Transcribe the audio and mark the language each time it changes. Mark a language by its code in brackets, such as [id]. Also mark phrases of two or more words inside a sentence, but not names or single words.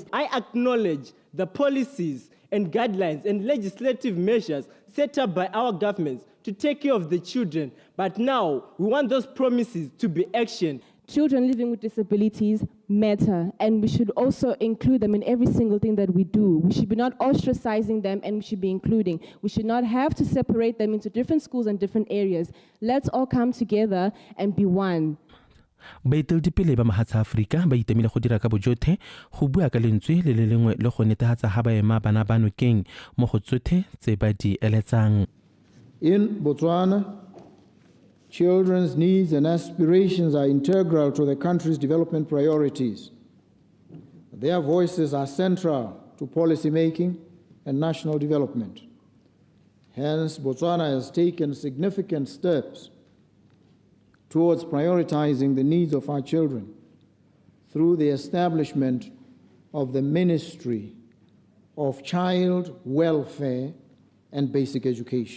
[en] I acknowledge the policies and guidelines and legislative measures set up by our governments to take care of the children, but now we want those promises to be actioned. Children living with disabilities matter, and we should also include them in every single thing that we do. We should be not ostracizing them, and we should be including. We should not have to separate them into different schools and different areas. Let's all come together and be one. [tn] Baeteledipele ba mahatsa Afrika ba itemile go dira ka bojotlhe go bua ka lentswe le lengwe le go netefatsa ga ba ema bana ba nokeng mo go tsotlhe tse ba di eletsang. [en] In Botswana, children's needs and aspirations are integral to the country's development priorities. Their voices are central to policy making and national development. Hence, Botswana has taken significant steps towards prioritizing the needs of our children through the establishment of the Ministry of Child Welfare and Basic Education.